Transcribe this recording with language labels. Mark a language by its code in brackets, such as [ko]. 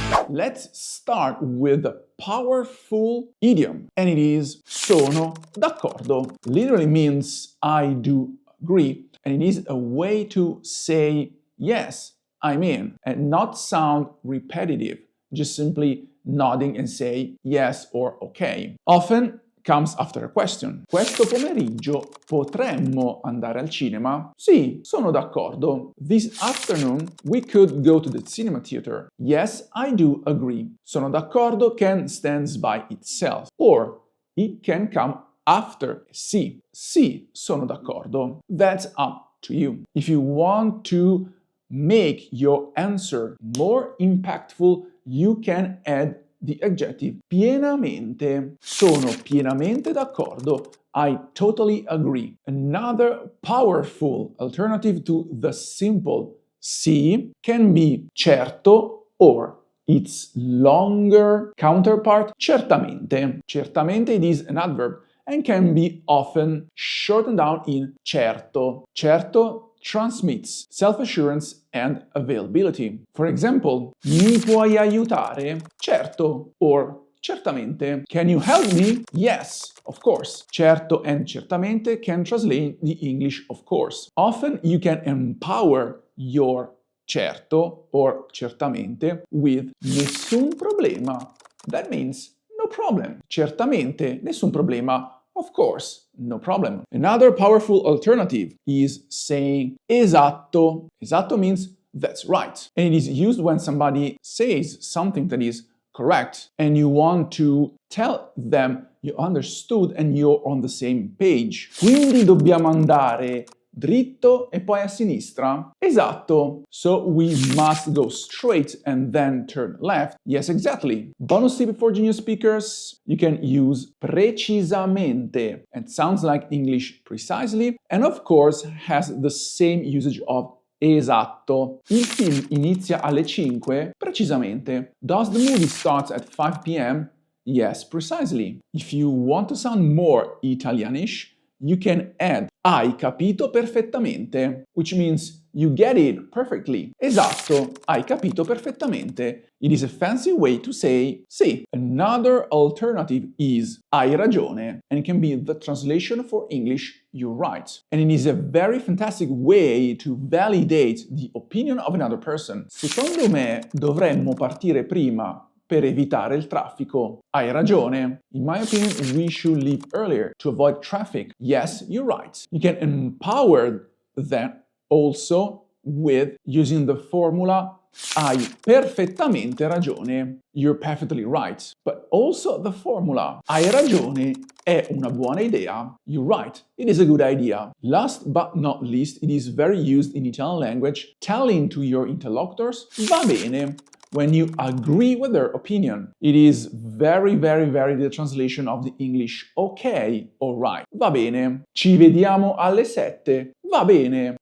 [en] Let's start with a powerful idiom, and it is [it] sono d'accordo. [en] Literally means I do agree, and it is a way to say yes, I'm in, and not sound repetitive, just simply nodding and say yes or okay. Often comes after a question. [it] Questo pomeriggio potremmo andare al cinema? Sì, sono d'accordo. [en] This afternoon we could go to the cinema theater. Yes, I do agree. [it] Sono d'accordo [en] can stands by itself, or it can come after sì. [it] Sì, sono d'accordo. [en] That's up to you. If you want to make your answer more impactful, you can add the adjective pienamente. [it] Sono pienamente d'accordo. [en] I totally agree. Another powerful alternative to the simple sì can be certo or its longer counterpart certamente. Certamente it is an adverb and can be often shortened down in certo. Certo transmits self-assurance and availability. For example, [it] mi puoi aiutare? [en] Certo or certamente. Can you help me? Yes, of course. Certo and certamente can translate the English of course. Often you can empower your certo or certamente with [it] nessun problema. [en] That means no problem. [it] Certamente, nessun problema. [en] Of course, no problem. Another powerful alternative is saying esatto. Esatto means that's right. And it is used when somebody says something that is correct and you want to tell them you understood and you're on the same page. [it] Quindi dobbiamo andare dritto e poi a sinistra? Esatto. [en] So we must go straight and then turn left? Yes, exactly. Bonus tip for Genius speakers, you can use precisamente. It sounds like English precisely, and of course has the same usage of esatto. [it] Il film inizia alle 5? Precisamente. [en] Does the movie start at 5 p.m.? Yes, precisely. If you want to sound more Italianish, you can add [it] hai capito perfettamente, [en] which means you get it perfectly. [it] Esatto, hai capito perfettamente. [en] It is a fancy way to say sì. Another alternative is [it] hai ragione, [en] and it can be the translation for English you're right. And it is a very fantastic way to validate the opinion of another person. [it] Secondo me dovremmo partire prima per evitare il traffico. Hai ragione. [en] In my opinion, we should leave earlier to avoid traffic. Yes, you're right. You can empower them also with using the formula [it] hai perfettamente ragione. [en] You're perfectly right. But also the formula [it] hai ragione è una buona idea. [en] You're right. It is a good idea. Last but not least, it is very used in Italian language, telling to your interlocutors va bene when you agree with their opinion. It is very the translation of the English okay or right. [it] Va bene. Ci vediamo alle 7. Va bene.